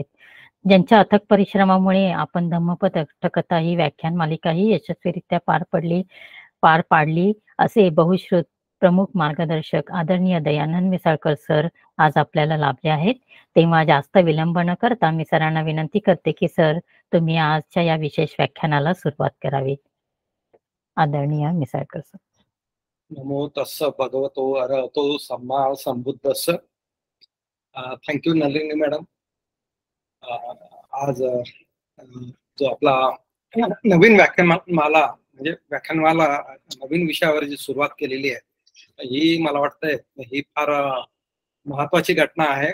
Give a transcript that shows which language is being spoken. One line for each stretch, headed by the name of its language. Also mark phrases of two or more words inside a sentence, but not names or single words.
Marathi: ज्यांच्या अथक परिश्रमामुळे आपण धम्मपद अट्ठकथा ही व्याख्यान मालिका ही यशस्वीरित्या पार पाडली असे बहुश्रुत प्रमुख मार्गदर्शक आदरणीय दयानंद मिसाळकर सर आज आपल्याला लाभले आहेत। तेव्हा जास्त विलंब न करता मी सरांना विनंती करते की सर तुम्ही आजच्या या विशेष व्याख्यानाला सुरुवात करावी। आदरणीय मिसाळकर सर।
Pali: नमो तस्स भगवतो अरहतो सम्मा संबुद्धस्स।
Marathi: थँक्यू नलिनी मॅडम। आज जो आपला नवीन व्याख्यानमाला म्हणजे व्याख्यानमाला नवीन विषयावर जी सुरुवात केलेली आहे ही मला वाटतंय ही फार महत्वाची घटना आहे।